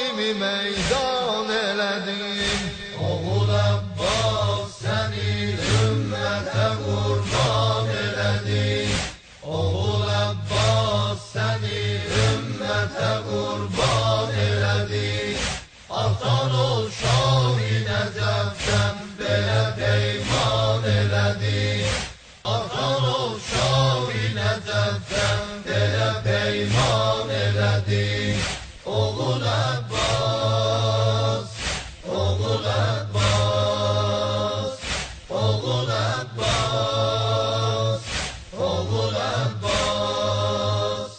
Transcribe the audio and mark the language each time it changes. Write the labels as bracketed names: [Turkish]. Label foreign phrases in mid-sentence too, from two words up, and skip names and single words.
[Azerbaijani] meydan elədim. [Turkish] Oğul Abbas seni ümmete kurban elədik. Oğul Abbas seni ümmete kurban elədik. Atan ol Şah-ı Necef'ten [Azerbaijani] belə peyman elədik. [Turkish] Atan ol Şah-ı Necef'ten [Azerbaijani] belə peyman elədik. [Turkish] Oğul Abbas, oğul Abbas, oğul Abbas, oğul Abbas.